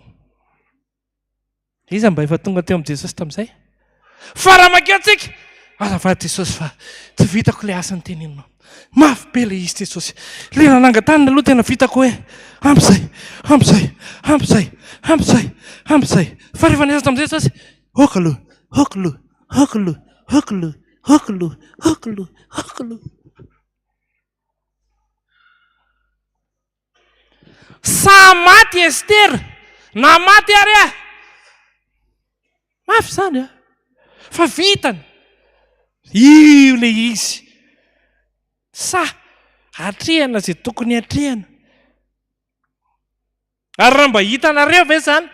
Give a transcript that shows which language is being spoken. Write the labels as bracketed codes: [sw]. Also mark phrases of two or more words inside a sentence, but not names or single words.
[mg] Iza mba efa tonga teo amin'ny Jesosy tamin'izay? Fa raha makeo tsika, azafady Jesosy fa tsy vitako le asa niteneninao. Mafy be le izy Jesosy. Le nanangan-tanana aloha tena vitako hoe ampizay, ampizay, ampizay, ampizay, ampizay. Fa rehefa niasa tamin'izay Jesosy, okalo, okalo, okalo, okalo, okalo, okalo, okalo. Sa maty Ester, na maty ary a. Mafy zany a. Fa vitany. Io le izy. Sa hatrehana izay tokony hatrehana. Ary raha mba hitanareo ve zany?